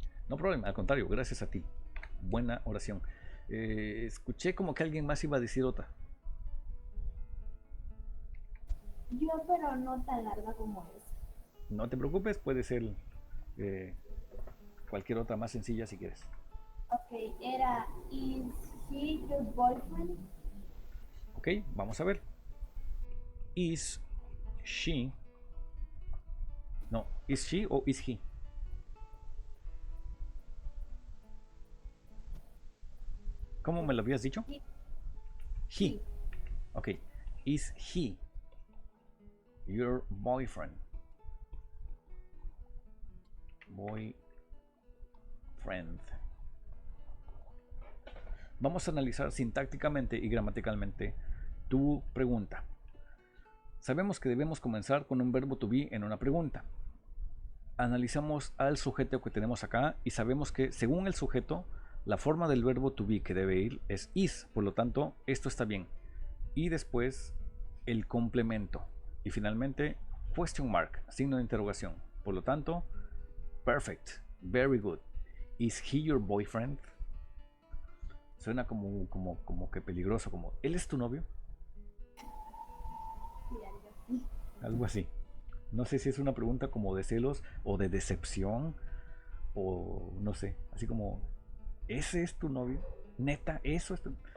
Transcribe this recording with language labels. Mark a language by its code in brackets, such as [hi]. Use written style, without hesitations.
[es] No problema, al contrario, gracias a ti. Buena oración. Escuché como que alguien más iba a decir otra. Yo, pero no tan larga como esa. No te preocupes, puede ser cualquier otra más sencilla si quieres. [en] Ok, era, is he your boyfriend? [es] Ok, vamos a ver. [en] Is she? No, is she o is he? [es] ¿Cómo me lo habías dicho? He. Ok. [en] Is he your boyfriend? Boyfriend. [es] Vamos a analizar sintácticamente y gramaticalmente tu pregunta. Sabemos que debemos comenzar con un verbo to be en una pregunta. Analizamos al sujeto que tenemos acá y sabemos que según el sujeto, la forma del verbo to be que debe ir es is, por lo tanto, esto está bien. Y después el complemento. Y finalmente, [en] question mark, [es] signo de interrogación. Por lo tanto, [en] perfect, very good. Is he your boyfriend? [es] Suena como que peligroso, como ¿él es tu novio? Algo así. No sé si es una pregunta como de celos o de decepción o no sé, así como ¿ese es tu novio? ¿Neta? ¿Eso es tu...?